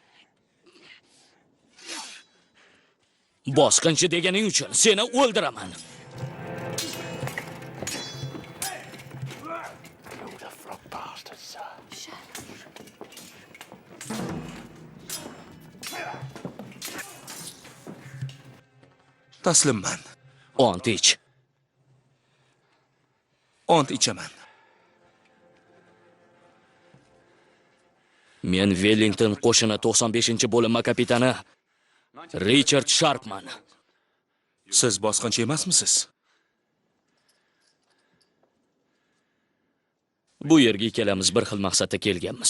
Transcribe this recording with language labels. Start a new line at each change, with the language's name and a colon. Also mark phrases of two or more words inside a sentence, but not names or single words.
Uzbek: Bosqinchi deganing uchun seni o'ldiraman. Taslimman. Ont ich. Ont ichaman. Men Wellington qo'shini 95-bo'linma kapitani Richard Sharpman. Siz bosqinchi emasmisiz? Bu yerga kelamiz bir xil maqsadda kelganmiz.